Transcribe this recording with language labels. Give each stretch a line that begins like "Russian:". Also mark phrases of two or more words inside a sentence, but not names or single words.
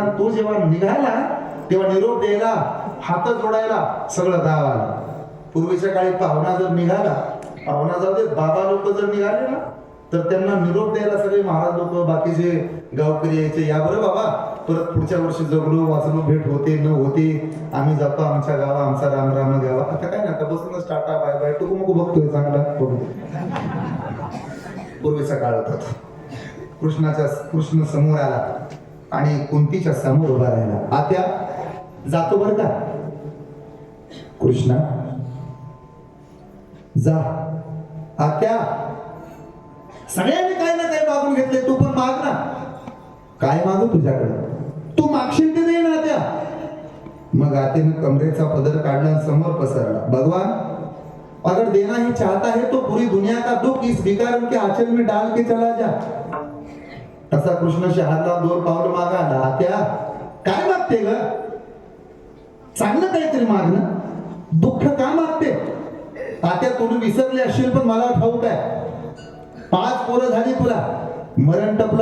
Marathi: तो जेव्हा निघाला तेव्हा निरोप द्यायला, हात जोडायला सगळं गाव आलं. पूर्वीच्या काळी पाहुणा जर निघाला, पाहुणा जाऊ दे बाबा लोक जर निघाले ना तर त्यांना निरोप द्यायला सगळे महाराज लोक बाकीचे गावकरी यायचे. या बरं बाबा, परत पुढच्या वर्षी जगलो वाचलो, भेट होते न होते, आम्ही जातो आमच्या गावा, आमचा राम राम गावा. आता काय ना, आता बसूनच टाटा
English: bye bye
Marathi: टुकू मुकू बघतोय चांगला. पूर्वीचा काळ होता. कृष्ण समोर आला. आणि कुंतीच्या समोर उभा राहिला. आत्या जातो बर का. कृष्णा जा. आत्या सगळ्यांनी काही ना काही मागून घेतले, तू पण माग ना. काय मागू तुझ्याकडे, तू मागशील ते दे ना आत्या. मग आत्याने कमरेचा पदर काढला आणि समोर पसरला.
Hindi: भगवान अगर देना ही चाहता है तो पूरी दुनिया का दुख इस भिखारी के आंचल में डाल के चला जा.
Marathi: तसा कृष्ण शहारला 2 पावलं मागायला. आत्या काय मागते ग, चांगलं काहीतरी माग ना, दुःख का मागते. आत्या तुम्ही विसरले असशील पण मला ठाऊक आहे, 5 पोरं झाली तुला, मरण टपला.